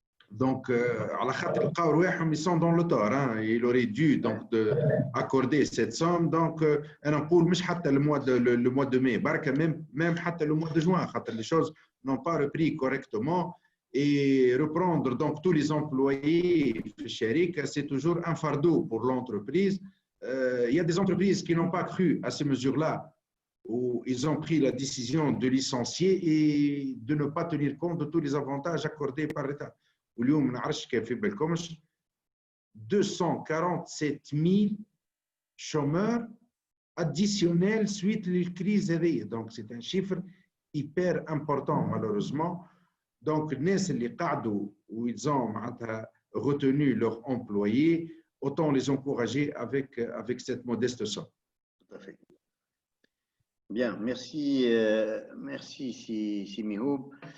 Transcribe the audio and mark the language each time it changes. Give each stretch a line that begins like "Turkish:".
French: donc
Arabic: على خاطر لقاو رواحهم
French: ils sont dans le tort il aurait dû donc accorder cette somme donc
Arabic: انا نقول مش حتى
French: le mois de mai بركه même حتى le mois de juin خاطر les choses n'ont pas repris correctement et reprendre donc tous les employés
Arabic: في الشركه
French: c'est toujours un fardeau pour l'entreprise. Il y a des entreprises qui n'ont pas cru à ces mesures-là où ils ont pris la décision de licencier et de ne pas tenir compte de tous les avantages accordés par l'État.
Arabic: واليوم ما نعرفش كيف في بالكمش 247 000
French: chômeurs additionnels suite à la crise
Arabic: هذه.
French: Donc c'est un chiffre hyper important malheureusement. Donc
Arabic: الناس اللي قعدوا
French: où ils ont
Arabic: معناتها
French: retenu leurs employés, autant les encourager avec cette modeste somme. Tout à fait. Bien, merci, merci Simihoub.